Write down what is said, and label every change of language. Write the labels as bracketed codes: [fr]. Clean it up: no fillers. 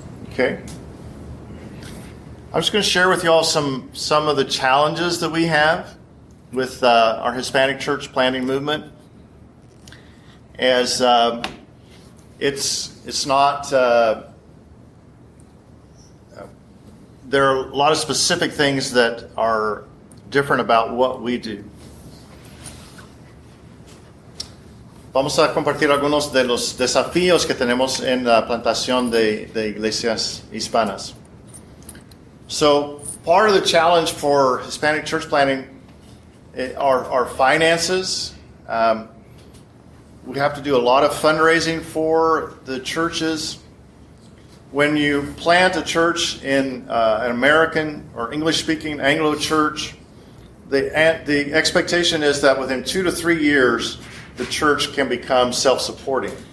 [en] Okay. I'm just going to share with you all some of the challenges that we have with our Hispanic church planting movement. As it's not. There are a lot of specific things that are different about what we do. [es] Vamos a compartir algunos de los desafíos que tenemos en la plantación de iglesias hispanas. [en] So, part of the challenge for Hispanic church planting are finances. We have to do a lot of fundraising for the churches. When you plant a church in an American or English-speaking Anglo church, the expectation is that within 2 to 3 years, the church can become self-supporting.